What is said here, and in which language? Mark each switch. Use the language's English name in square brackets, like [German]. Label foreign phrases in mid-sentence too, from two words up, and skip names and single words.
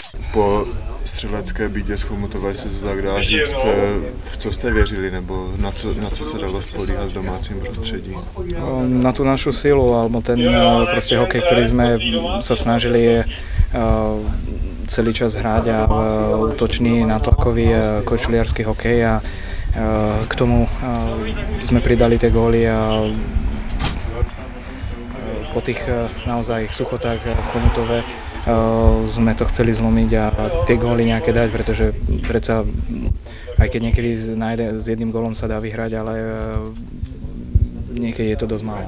[Czech] po střelecké bídě z Chomutova, jestli to tak dá říct, v co jste věřili, nebo na co se dalo spolíhat v domácím prostředí? [Slovak] Na tú našu silu, alebo ten proste hokej, ktorý sme sa snažili celý čas hrať a útočný, nátlakový, kočliarsky hokej a k tomu sme pridali tie góly a po tých naozaj suchotách v Chomutove sme to chceli zlomiť a tie góly nejaké dať, pretože predsa aj keď niekedy s jedným gólom sa dá vyhrať, ale niekedy je to dosť málo.